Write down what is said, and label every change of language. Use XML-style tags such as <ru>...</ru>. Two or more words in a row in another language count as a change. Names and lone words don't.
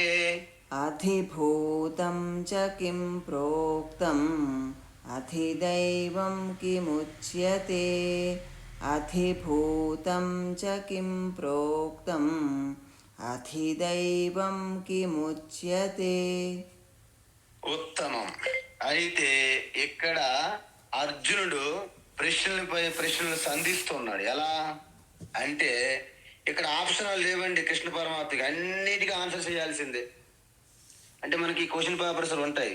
<sa>अधिभूतं च किं प्रोक्तम् अधिदैवं किमुच्यते अधिभूतं च किं प्रोक्तम् अधिदैवं किमुच्यते</sa> <te>ఉత్తమం. అయితే ఇక్కడ అర్జునుడు ప్రశ్నలపై ప్రశ్నలు సంధిస్తున్నాడు. ఎలా అంటే ఇక్కడ ఆప్షనల్ లేవండి. కృష్ణ పరమాత్మకి అన్నిటికీ ఆన్సర్ చేయాల్సిందే. అంటే మనకి</te> <en>question papers</en> <te>ఉంటాయి.</te>